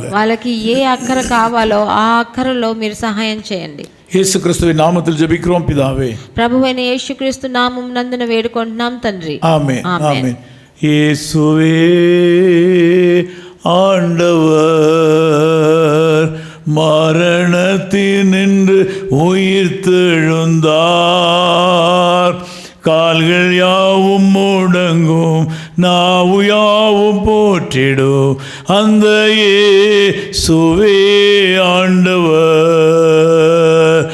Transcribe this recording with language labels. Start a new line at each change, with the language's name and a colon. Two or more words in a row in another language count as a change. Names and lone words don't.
Telugu: వాళ్ళకి ఏ అక్కర కావాలో ఆ అక్కరలో మీరు సహాయం చేయండి.
Tamil: இயேசு கிறிஸ்துவின் நாமத்தில் ஜெபிக்கிறோம் பிதாவே.
Telugu: ప్రభువైన యేసుక్రీస్తు నామమునందున వేడుకుంటున్నాం తండ్రి.
Tamil: ஆமென், ஆமென். இயேசுவே ஆண்டவர் மரணத்தினின்று உயிர்த்தெழுந்தார். கால்கள் யாவும் முடங்கும், நாவு யாவும் போற்றிடும், அந்த இயேசுவே ஆண்டவர்.